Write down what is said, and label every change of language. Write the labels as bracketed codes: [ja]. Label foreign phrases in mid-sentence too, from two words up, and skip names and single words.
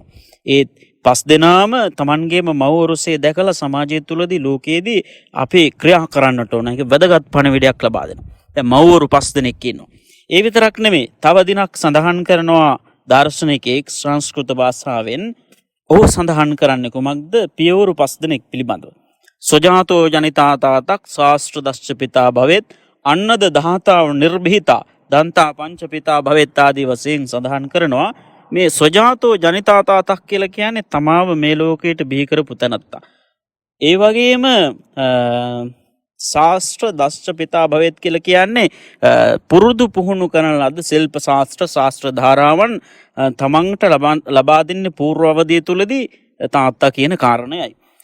[si] ඒ 5 දෙනාම තමන්ගේම මව්වරුසේ දැකලා සමාජය තුළදී ලෝකයේදී අපි ක්‍රියා කරන්නට ඕන. ඒක වැදගත් පණිවිඩයක් ලබා දෙනවා. දැන් මව්වරු 5 දෙනෙක් ඉන්නවා. ඒ විතරක් නෙමෙයි, තව දිනක් සඳහන් කරනවා දාර්ශනිකයෙක් සංස්කෘත භාෂාවෙන්. ඔහු සඳහන් කරන්නේ කුමක්ද? පියවරු 5 දෙනෙක් පිළිබඳව. [sa] සොජාතෝ ජනිතා තාතක් ශාස්ත්‍ර දස්ස පිතා භවෙත් අන්නද දහතාව නිර්භීතා දන්තා පංච පිතා භවෙත් [si] ආදී වශයෙන් සඳහන් කරනවා. මේ [sa] සොජාතෝ ජනිතා තාතක් [si] කියලා කියන්නේ තමාව මේ ලෝකයට බිහි කරපු තැනත්තා. ඒ වගේම [sa] ශාස්ත්‍ර දස්ස පිතා භවෙත් [si] කියලා කියන්නේ පුරුදු පුහුණු කරන ලද ශිල්ප ශාස්ත්‍ර ධාරාවන් තමන්ට ලබා දෙන්නේ పూర్ව අවධිය තුලදී තාත්තා කියන කාරණයයි.